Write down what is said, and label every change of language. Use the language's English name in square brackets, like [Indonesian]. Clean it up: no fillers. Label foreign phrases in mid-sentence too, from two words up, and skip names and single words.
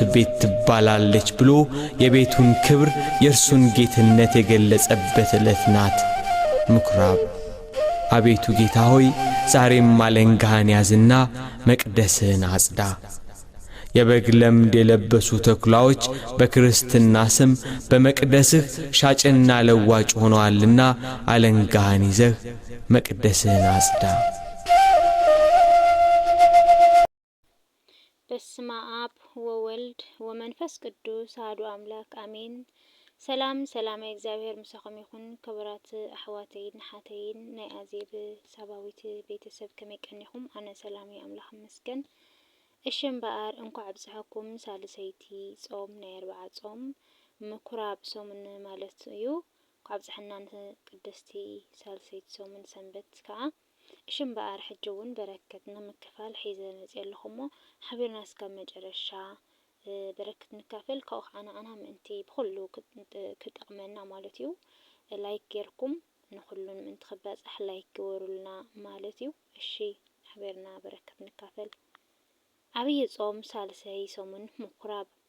[Amharic] ቤት ትባላለች ብሎ የቤቱን ክብር የእርሱን ጌትነት የገለጸበት ዕለት ናት። ምኩራብ አቤቱ ጌታ ሆይ ዛሬም አለንጋህን ያዝና መቅደስህን አጽዳ። የበግ ለምድ የለበሱ ተኩላዎች በክርስትና ስም በመቅደስህ ሻጭና ለዋጭ ሆነዋልና አለንጋህን ይዘህ መቅደስህን አጽዳ። [Geez] በስመ አብ ወወልድ ወመንፈስ ቅዱስ አሐዱ አምላክ አሜን። [Tigrinya] ሰላም እግዚአብሔር ምሳኹም ይኹን። ክቡራት ኣሕዋተይን ሓተይን ናይ ኣዜብ ሳባዊት ቤተሰብ ከመይ ቀኒኹም? ኣነ ሰላም ኣምላኽ ይመስገን። እሽም በአር እንኳዕ ብጽሐኩም ሳልሰይቲ ጾም ናይ 40 ጾም ምኩራብ ጾምን ማለት እዩ። እንኳዕ ብጽሕናን ቅድስቲ ሳልሰይቲ ጾምን ሰንበት ከዓ እሽም በአር ሕጅውን በረከትና ምክፋል ሒዘን መጽየለኹሞ ሓቢርና እስከ መጨረሻ በረከት ንካፈል። ካው አና ምእንቲ ብኩሉ ክጠቅመና ማለት እዩ። ላይክ ጌርኩም ንኩሉን ምእንቲ ክበጽሕ ላይክ ገበሩልና ማለት እዩ። እሺ ሓቢርና በረከት ንካፈል። አብይ ጾም ሳልሰይ ጾምን ምኩራብ